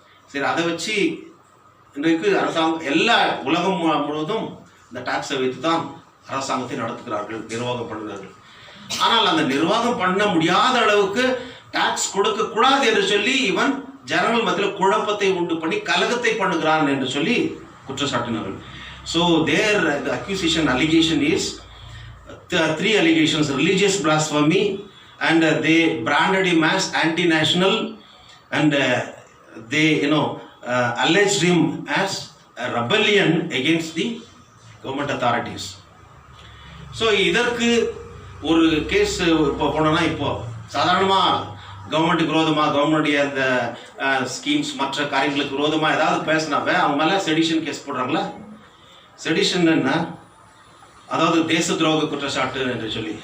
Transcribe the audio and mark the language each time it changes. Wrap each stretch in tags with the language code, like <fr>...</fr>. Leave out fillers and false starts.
<ta>சரி, அதை வச்சு இன்றைக்கு அரசாங்கம் எல்லா உலகம் முழுவதும் இந்த டேக்ஸை வைத்து தான் அரசாங்கத்தை நடத்துகிறார்கள், நிர்வாகம் பண்ணுகிறார்கள். ஆனால் அந்த நிர்வாகம் பண்ண முடியாத அளவுக்கு டாக்ஸ் கொடுக்க கூடாது என்று சொல்லி இவன் ஜனங்கள் மத்தியில் குழப்பத்தை உண்டு பண்ணி கலகத்தை பண்ணுகிறான் என்று சொல்லி குற்றச்சாட்டினார்கள்.</ta> <en>So their the accusation allegation is 3 allegations: religious blasphemy, and they branded him as anti-national, and they alleged him as a rebellion against the government authorities.</en> <ta>So இதற்கு ஒரு கேஸ் இப்போ போனோன்னா, இப்போ சாதாரணமாக கவர்மெண்ட்டுக்கு விரோதமாக, கவர்மெண்ட்டுடைய அந்த ஸ்கீம்ஸ் மற்ற காரியங்களுக்கு விரோதமாக ஏதாவது பேசினாவே அவங்க மேலே செடிஷன் கேஸ் போடுறாங்களா. செடிஷன் என்ன, அதாவது தேச துரோக குற்றச்சாட்டு என்று சொல்லி.</ta>